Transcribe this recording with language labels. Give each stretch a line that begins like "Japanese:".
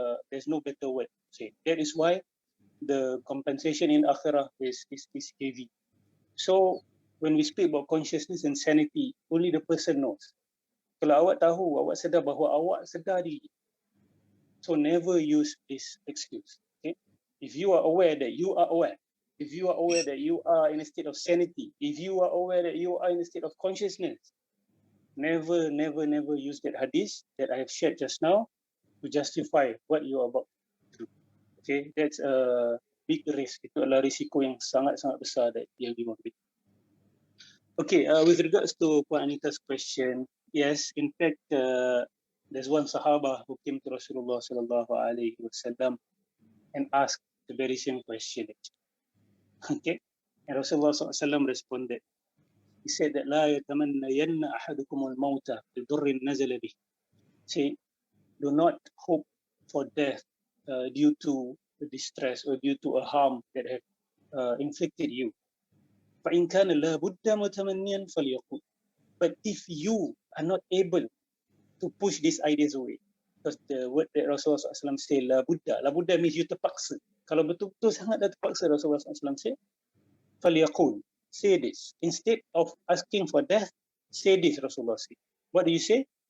English: There's no better word to say. That is why the compensation in akhirah is heavy. So when we speak about consciousness and sanity, only the person knows.
Malay: Kalau awak tahu, awak sedar bahawa awak sedar diri.
English: So never use this excuse. Okay? If you are aware that you are aware, if you are aware that you are in a state of sanity, if you are aware that you are in a state of consciousness, never use that hadith that I have shared just now to justify what you are about to do. Okay, that's a big risk.
Malay: Itu adalah risiko yang sangat-sangat besar yang dimiliki.
English: Okay, with regards to Puan Anita's question, yes, in fact, there's one Sahabah who came to Rasulullah sallallahu alaihi wasallam and asked the very same question. Okay, and Rasulullah sallallahu alaihi wasallam responded. He said that
Arabic: لا يتمنين أحدكم الموت بضر نزل به.
English: Say, do not hope for death due to distress or due to a harm that have inflicted you.
Arabic: فإن كان لا بد متمنيا فليقل.
English: But if you are not able to push these ideas away, because the word that Rasulullah SAW say la buddha means you terpaksa.
Malay: Kalau betul-betul sangat dah terpaksa, Rasulullah SAW say فليقل.
English: Say this. Instead of asking for death, say this, Rasulullah said. What do you say?